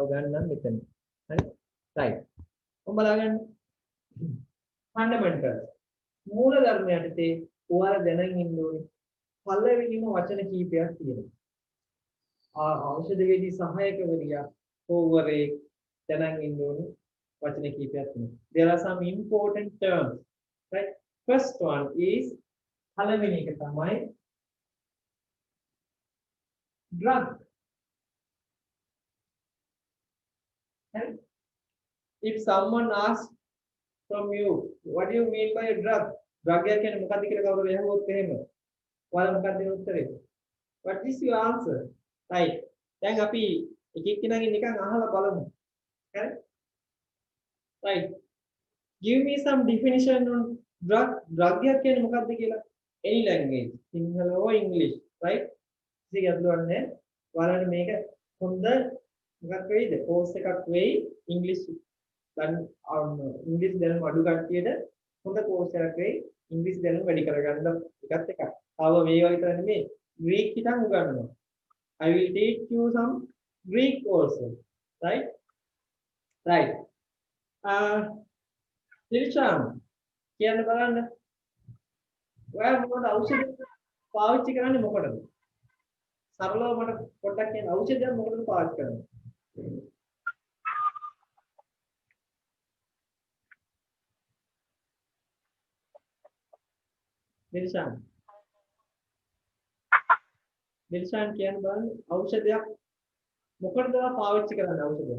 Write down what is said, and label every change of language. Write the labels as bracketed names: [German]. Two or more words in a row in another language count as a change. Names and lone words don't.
[Sinhala] ගන්නම් මෙතන හරි right ඔබ බලාගන්න fundamentals මූල ධර්ම යටතේ ඔයාලා දැනගෙන ඉන්න ඕනේ පළවෙනිම වචන කීපයක් තියෙනවා ඖෂධවේදී සහායකවරියා ඕවරේ දැනගෙන ඉන්න ඕනේ වචන කීපයක් තියෙනවා [English] there are some important terms right first one is [Sinhala] පළවෙනි එක තමයි [English] drug right? If someone asks from you what do you mean by a drug drug [Sinhala] කියන්නේ මොකක්ද කියලා කවුරු ඇහුවොත් එහෙම ඔයාලා මොකක්ද දෙන උත්තරේ [English] what is your answer right [Sinhala] දැන් අපි එක එක්කෙනාගෙන් නිකන් අහලා බලමු හරි [English] right give me some definition on drug [Sinhala] කියන්නේ මොකක්ද කියලා [English] any language sinhala or english right [Sinhala] ඉතින් ගැටලුවක් නැහැ ඔයාලට මේක හොඳ මොකක් වෙයිද course එකක් වෙයි english දැන් ඉංග්‍රීසි දැනුම අඩු කට්ටියට හොඳ course එකක් වෙයි ඉංග්‍රීසි දැනුම වැඩි කරගන්න එකත් එකක්. තව මේවා විතර නෙමෙයි Greek හිටන් උගන්වනවා. [English] I will teach you some Greek also. Right? Right. [Sinhala] දිල්ෂාන් කියන්න බලන්න. ඔයා මොකද ඖෂධ පාවිච්චි කරන්නේ මොකටද? සරලව මට පොඩ්ඩක් කියන්න ඖෂධයක් මොකටද පාවිච්චි කරන්නේ? දිල්ෂාන් කියන්න බලන්න ඖෂධයක් මොකටද පාවිච්චි කරන්නේ ඖෂධයක්?